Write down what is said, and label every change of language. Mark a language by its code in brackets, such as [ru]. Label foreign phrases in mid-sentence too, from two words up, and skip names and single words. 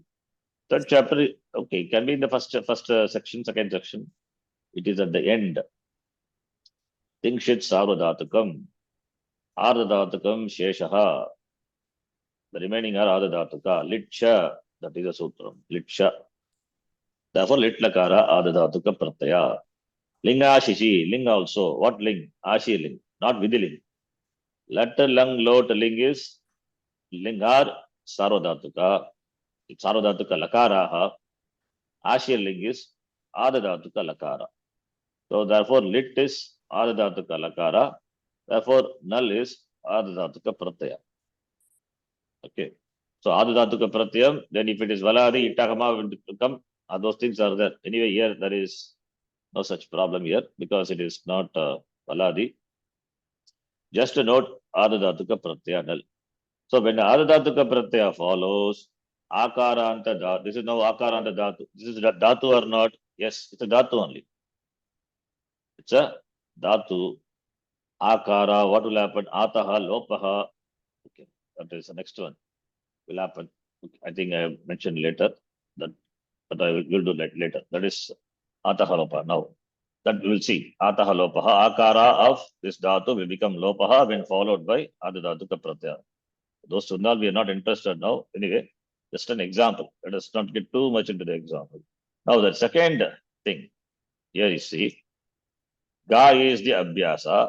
[en] Third chapter, okay, can be in the first section, second section. It is at the end. [sa] Tingshit Sarvadhatukam, Ardhadhatukam Sheshaha. [en] The remaining are Ardhadhatuka. Litcha, that is a sutram. Litcha. [sa] Therefore, lit lakara Ardhadhatuka Pratyaya. Linga Shishi, [en] ling also. What ling? [sa] Ashi ling, [en] not Vidiling. [sa] Letter lung lot ling is lingar sarvadhatuka. Sarvadhatuka lakaraha. Ashir ling is adhadhatuka lakara. [en] So therefore lit is [sa] adhadhatuka lakara. [en] Therefore null is [sa] adhadhatuka pratyaya. [en] Okay. So [sa] adhadhatuka pratyayam, [en] then if it is valadi, itagama will come. Those things are there. Anyway, here there is no such problem here because it is not valadi. Just a note, [sa] adhadhatuka pratyaya [en] null. So when [sa] adhadhatuka pratyaya [en] follows, [sa] akaranta dhatu. [en] This is now [sa] akaranta dhatu. [en] This is dhatu or not? Yes, it's a dhatu only. It's a dhatu. Akara, what will happen? [sa] Ataha, lopaha. [en] Okay, that is the next one. Will happen. I think I have mentioned later that, but I will do that later. That is [sa] ataha lopaha. [en] Now, that we will see. [sa] Ataha lopaha. [en] Akara of this dhatu will become lopaha when followed by [sa] adadhatuka pratyaya. [en] Those Sundal, we are not interested now. Anyway, just an example. Let us not get too much into the example. Now, the second thing, here you see, Ga is the Abhyasa.